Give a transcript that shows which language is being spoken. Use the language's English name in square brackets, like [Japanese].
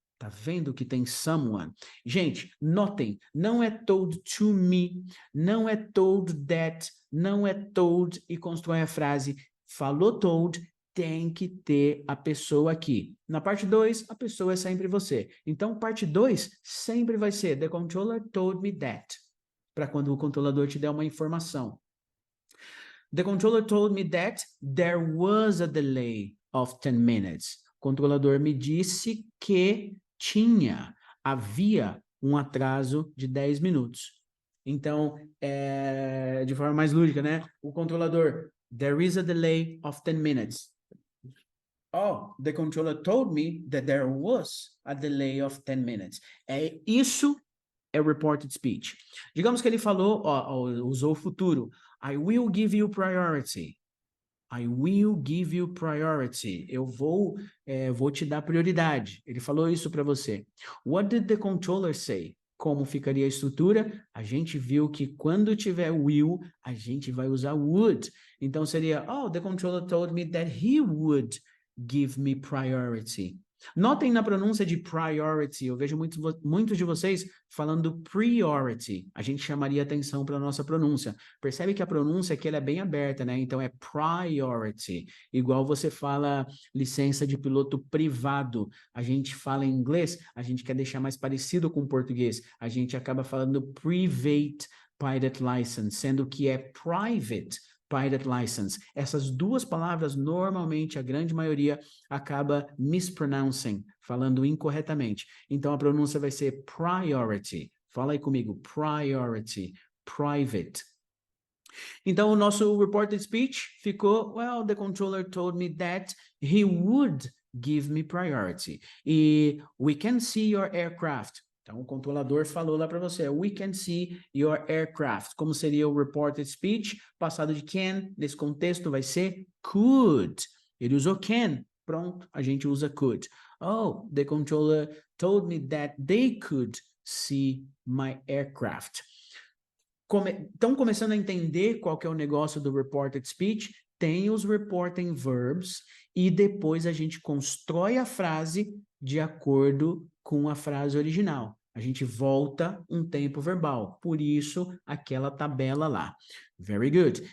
[Portuguese] Tá vendo que tem someone? Gente, notem, não é told to me, não é told that, não é told e constrói a frase, falou told, tem que ter a pessoa aqui. Na parte 2, a pessoa é sempre você. Então, parte 2 sempre vai ser [English] the controller told me that, [Portuguese] para quando o controlador te der uma informação. [English] The controller told me that there was a delay of 10 minutes. [Portuguese] O controlador me disse que havia um atraso de 10 minutos. Então, de forma mais lúdica, né? O controlador, [English] there is a delay of 10 minutes. Oh, the controller told me that there was a delay of 10 minutes. [Portuguese] Isso é reported speech. Digamos que ele falou, usou o futuro. [English] I will give you priority. I will give you priority. [Portuguese] Eu vou te dar prioridade. Ele falou isso para você. [English] What did the controller say? [Portuguese] Como ficaria a estrutura? A gente viu que quando tiver will, a gente vai usar would. Então seria, [English] oh, the controller told me that he would give me priority. [Portuguese] Notem na pronúncia de priority, eu vejo muitos de vocês falando priority. A gente chamaria atenção para a nossa pronúncia. Percebe que a pronúncia aqui ela é bem aberta, né? Então é priority. Igual você fala licença de piloto privado. A gente fala em inglês, a gente quer deixar mais parecido com o português. A gente acaba falando [English] private pilot license, [Portuguese] sendo que é private pilot license. Essas duas palavras, normalmente, a grande maioria acaba mispronouncing, falando incorretamente. Então, a pronúncia vai ser priority. Fala aí comigo, priority, private. Então, o nosso [English] reported speech [Portuguese] ficou, [English] well, the controller told me that he would give me priority. E we can see your aircraft. [Portuguese] Então, o controlador falou lá para você, [English] we can see your aircraft. [Portuguese] Como seria o reported speech? Passado de can, nesse contexto, vai ser could. Ele usou can. Pronto, a gente usa could. [English] Oh, the controller told me that they could see my aircraft. [Portuguese] Estão começando a entender qual que é o negócio do reported speech? Tem os reporting verbs e depois a gente constrói a frase de acordo com a frase original. A gente volta um tempo verbal, por isso aquela tabela lá. [English] Very good.